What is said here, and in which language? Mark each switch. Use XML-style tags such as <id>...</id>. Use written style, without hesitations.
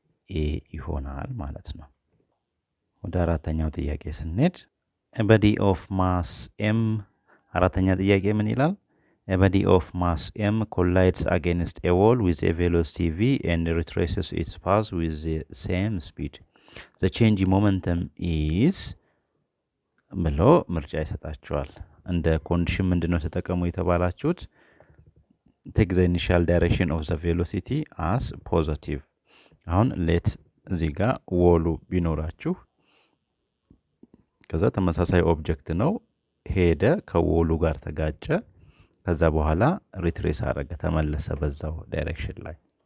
<am>ኤ ይሆናል ማለት ነው። ወደ አራተኛው ጥያቄ ስንሄድ</am> <en>a body of mass m።</en> <am>አራተኛ ጥያቄ ምን ይላል?</am> <en>A body of mass m collides against a wall with a velocity v and retraces its path with the same speed. The change in momentum is</en> <am>ብሎ ምርጫ ይሰጣቸዋል። እንደ ኮንዲሽን ምንድነው ተጠቀሙ የተባላችሁት?</am> <en>take the initial direction of the velocity as positive።</en> <am>አሁን ሌት እዚህ ጋር ወሉ ቢኖራችሁ ከዛ ተመሳሳይ ኦብጀክት ነው ሄደ ከወሉ ጋር ተጋጨ ከዛ በኋላ ሪትሬስ አረገ ተመለሰ በዛው ዳይሬክሽን ላይ።</am>